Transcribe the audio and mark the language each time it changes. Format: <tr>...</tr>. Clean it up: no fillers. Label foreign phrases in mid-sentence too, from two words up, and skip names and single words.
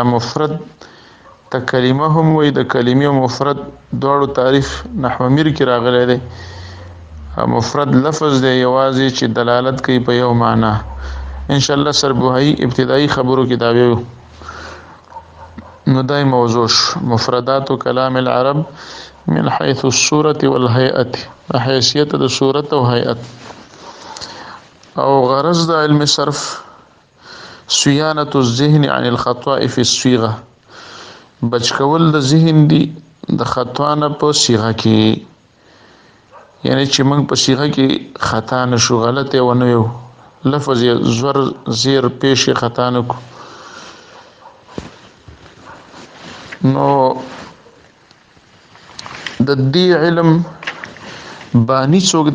<ps>مفرد ته کلمه هم وایي، د کلمې او مفرد دواړو تعریف نحو میر کې راغلی دی. مفرد لفظ دی یوازې چې دلالت کوي په یو معنا.</ps> <ar>ان شاء الله سربوهایي ابتدایي خبرو کې دا ویو.</ar> <ps>نو دای</ps> <ar>موضوع مفردات کلام العرب من حيث الصورة والهيئة،</ar> <ps>حیثیت د صورت او هیئت. او غرض د علم صرف</ps> <ar>صیانة الذهن عن الخطأ في الصيغه،</ar> <ps>بچ کول د ذهن دی د خطا نه په صيغه کې، یعنی چې موږ په صيغه کې خطا نشو، غلطه ونه یو لفظ زور زیر پیش خطا نکو. نو د دې علم بانی څوک دی؟</ps>